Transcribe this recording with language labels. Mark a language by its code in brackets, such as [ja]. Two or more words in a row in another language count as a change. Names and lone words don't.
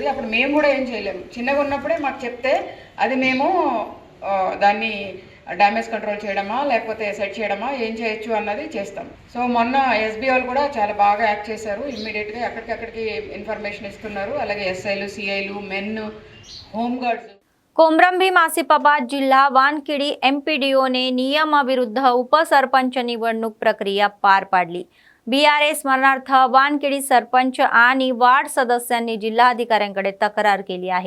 [te] అప్పుడు మేము కూడా ఏం చేయలేము। చిన్నగా ఉన్నప్పుడే మాకు చెప్తే అది మేము దాన్ని [en] damage control [te] చేయడమా లేకపోతే సెట్ చేయడమా ఏం చేయొచ్చు అన్నది చేస్తాం। సో మొన్న ఎస్బీ వాళ్ళు కూడా చాలా బాగా యాక్ట్ చేశారు, ఇమ్మీడియట్గా ఎక్కడికక్కడికి ఇన్ఫర్మేషన్ ఇస్తున్నారు। అలాగే ఎస్ఐలు, సిఐలు, మెన్, होमगार्ड्स। [mr] कोमरंभी आसिफाबाद जिल्हा वानखेडी एमपीडीओने नियमाविरुद्ध उपसरपंच निवडणूक प्रक्रिया पार पाडली। बीआरएस स्मरणार्थ वानखेडी सरपंच आणि वार्ड सदस्यांनी जिल्हाधिकाऱ्यांकडे तक्रार केली आहे।